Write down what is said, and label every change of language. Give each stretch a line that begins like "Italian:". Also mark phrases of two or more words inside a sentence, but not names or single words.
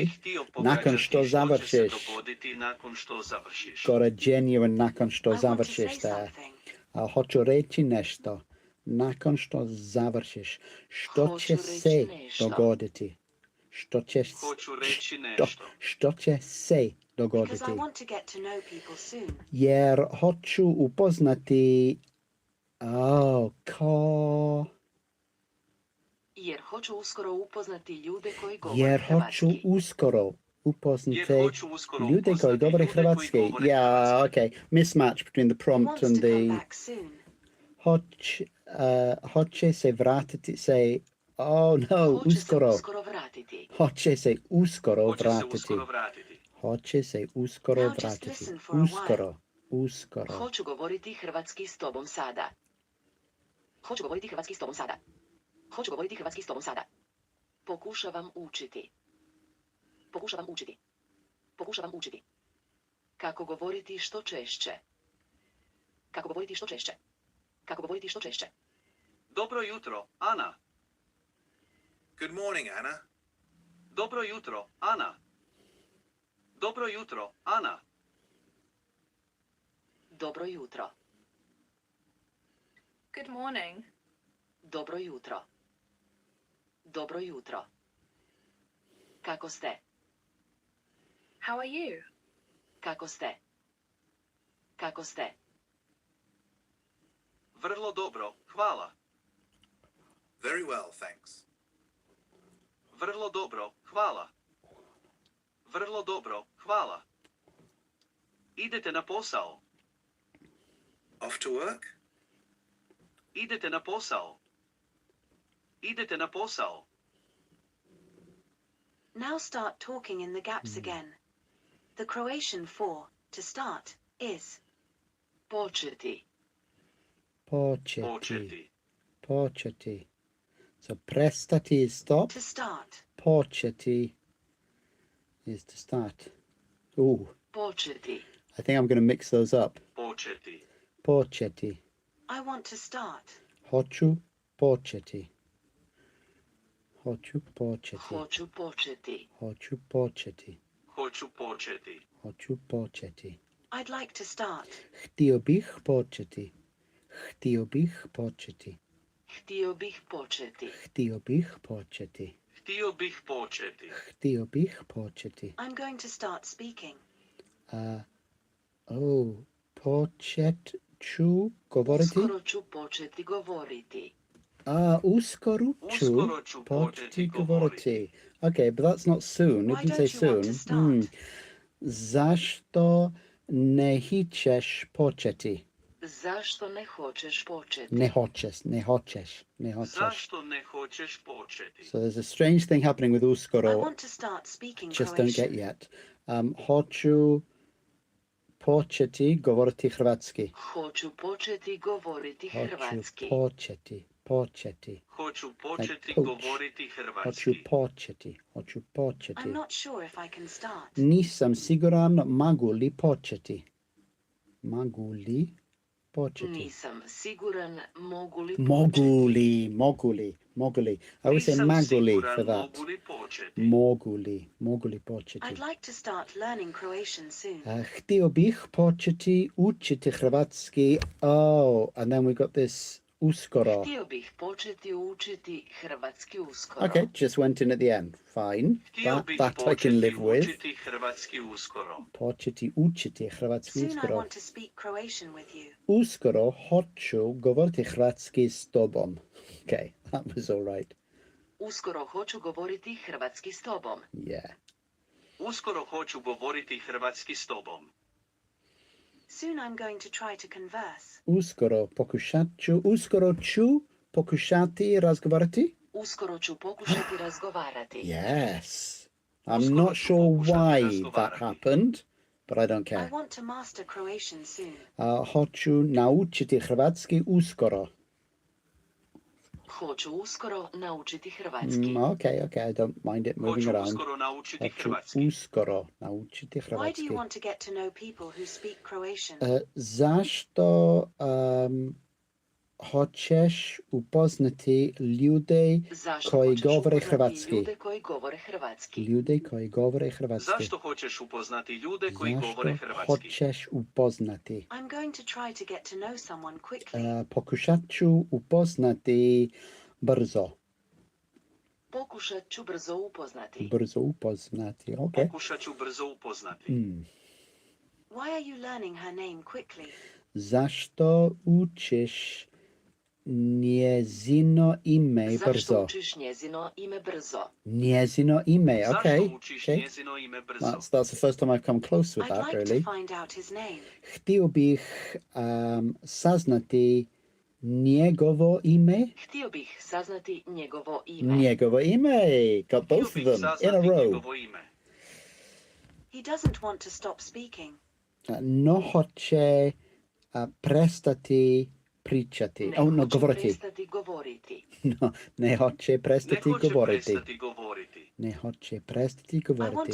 Croatian: bih htio Nakon pogađati što što završiš. će se dogoditi nakon što završiš.
English: Got a genuine
Croatian: nakon što
English: I want to say
Croatian: završiš there.
English: something.
Croatian: Hoću reći nešto. Nakon što završiš. Što Hoću će reći se nešto. dogoditi? Što će Hoću reći nešto. Što će se
English: Because
Croatian: dogoditi?
English: I want to get to know people soon.
Croatian: Jer hoću upoznati ko... Jer hoću uskoro upoznati ljude koji govore Jer hoću hrvatski. uskoro upoznati Jer hoću uskoro ljude koji upoznati govore ljude koji hrvatski. govore
English: Yeah,
Croatian: hrvatski.
English: okay. Mismatch between the He prompt wants and to come the... back soon.
Croatian: Hoće se vratiti,
English: say, oh no,
Croatian: Hoće se uskoro. uskoro vratiti. Hoće se uskoro Hoće se vratiti. uskoro vratiti. Hoće se uskoro
English: Now just
Croatian: vratiti.
English: listen for a while.
Croatian: Uskoro. Hoću govoriti hrvatski s tobom sada. Hoću govoriti hrvatski s tobom sada. Hoću govoriti hrvatski s tobom sada. Pokušavam učiti. Pokušavam učiti. Pokušavam učiti. Kako govoriti što češće. Kako govoriti što češće. Kako govoriti što češće. Dobro jutro, Ana.
English: Good morning, Anna.
Croatian: Dobro jutro, Ana. Dobro jutro, Ana. Dobro jutro.
English: Good morning.
Croatian: Dobro jutro. Dobro jutro. Kako ste?
English: How are you?
Croatian: Kako ste? Kako ste? Vrlo dobro, hvala.
English: Very well, thanks.
Croatian: Vrlo dobro, hvala. Vrlo dobro, hvala. Idete na posao.
English: Off to work?
Croatian: Idete na posao. Idete na posao.
English: Now start talking in the gaps again. The Croatian for to start is
Croatian: Početi. Početi. Početi.
English: So prestati is stop. to start. Početi is to start. Ooh,
Croatian: Početi.
English: I think I'm going to mix those up.
Croatian: Početi. Početi.
English: I want to start.
Croatian: Hoću početi. Hoću početi. Hoću početi. Hoću početi. Hoću početi. Hoću početi.
English: I'd like to start.
Croatian: Htio bih početi. Htio bih početi. Htio bih početi. Htio bih početi. Htio bih početi. Htio bih početi.
English: I'm going to start speaking.
Croatian: Počet ću govoriti. Uskoro ću početi govoriti. Uskoro Uskoro ću početi početi govoriti.
English: Okay, but that's not soon. It Why didn't say don't you want to soon. start?
Croatian: Zašto ne hićeš početi? Zašto ne hoćeš početi? Ne hoćeš. Zašto ne hoćeš početi?
English: So there's a strange thing happening with I
Croatian: uskoro.
English: want to start speaking Just don't get Croatian. yet.
Croatian: Hoću početi govoriti hrvatski. Hoću početi govoriti Hoću hrvatski. početi. Hoću početi
English: poach.
Croatian: govoriti Hoću hrvatski. početi.
English: I'm not sure if I can start.
Croatian: Nisam siguran mogu li početi. Mogu li Početi. Nisam siguran mogu li Moguli, moguli, moguli.
English: I always say
Croatian: Nisam maguli siguran
English: for that.
Croatian: mogu li početi. Moguli početi.
English: I'd like to start learning Croatian soon.
Croatian: Htio bih početi učiti hrvatski.
English: Oh, and then we got this uskoro.
Croatian: Htio bih početi učiti hrvatski uskoro.
English: Okay, just went in at the end. Fine.
Croatian: Htio bih
English: That I can
Croatian: početi
English: live with.
Croatian: učiti hrvatski uskoro. Početi učiti hrvatski
English: Soon I
Croatian: uskoro.
English: want to speak Croatian with you.
Croatian: Uskoro hoću govoriti hrvatski s tobom.
English: Okay, that was all right.
Croatian: Uskoro hoću govoriti hrvatski s tobom.
English: Yeah.
Croatian: Uskoro hoću govoriti hrvatski s tobom.
English: Soon I'm going to try to converse.
Croatian: Uskoro ću pokušati razgovarati. Uskoro ću pokušati razgovarati.
English: Yes. I'm
Croatian: Uskoro
English: not
Croatian: ću
English: sure
Croatian: pokušati
English: why
Croatian: razgovarati.
English: that happened, but I don't I care. want to master Croatian soon.
Croatian: Hoću naučiti hrvatski uskoro. Hoću uskoro naučiti hrvatski.
English: Okay, I don't mind it moving
Croatian: Hoću
English: around.
Croatian: uskoro naučiti Hoću hrvatski. uskoro naučiti
English: Why do
Croatian: hrvatski.
English: you want to get to know people who speak Croatian?
Croatian: Zašto hoćeš upoznati ljude Zašto koji hoćeš govore upoznati hrvatski? ljude koji govore hrvatski? Ljude koji govore hrvatski. Zašto hoćeš upoznati ljude koji Zašto govore hrvatski? hoćeš upoznati?
English: I'm going to try to get to know someone quickly.
Croatian: Pokušat ću upoznati brzo. Pokušat ću brzo upoznati. Brzo upoznati, ok. Pokušat ću brzo upoznati.
English: Why are you learning her name quickly?
Croatian: Zašto učiš njezino ime Zašto brzo? učiš njezino ime brzo? Njezino ime, ok. Zašto učiš
English: Okay.
Croatian: njezino ime brzo?
English: That's the first time I've come close with I'd that, like really. to find out his name.
Croatian: Htio bih saznati njegovo ime. Htio bih saznati njegovo ime. Njegovo ime. Got Htio
English: both of
Croatian: bih
English: them in a
Croatian: saznati
English: row.
Croatian: njegovo ime.
English: He doesn't want to stop speaking.
Croatian: No hoće prestati pričati. Ne No, hoće govoriti. prestati govoriti. No, ne hoće Ne prestati hoće govoriti. prestati govoriti. Ne hoće prestati
English: I want
Croatian: govoriti.